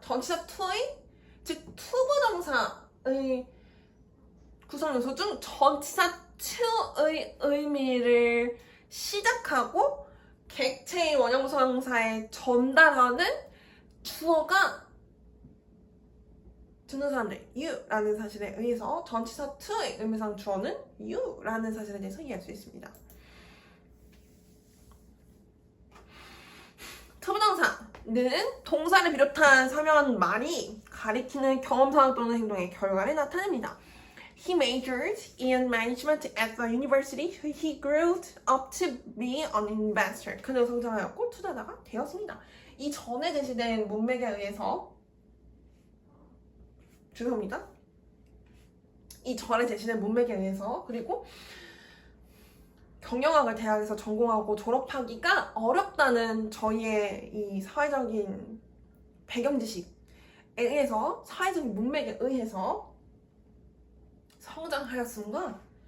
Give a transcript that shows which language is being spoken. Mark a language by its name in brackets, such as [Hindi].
[Korean] 전치사 to의 즉 투부정사의 구성 요소 중 전치사 to의 의미를 시작하고 객체의 원형부사에 전달하는 주어가 듣는 사람들 you라는 사실에 의해서 전치사 to의 의미상 주어는 you라는 사실에 대해서 이해할 수 있습니다. 투부정사는 동사를 비롯한 설명한 말이 가리키는 경험 상황 또는 행동의 결과를 나타냅니다. [English] He majored in management at the university. He grew up to be an investor. [Korean] 그는 성장하였고 투자자가 되었습니다. 이 전에 제시된 문맥에 의해서 죄송합니다. 이 전에 제시된 문맥에 의해서 그리고 경영학을 대학에서 전공하고 졸업하기가 어렵다는 저희의 이 사회적인 배경 지식에 의해서 사회적인 문맥에 의해서 성장하였음과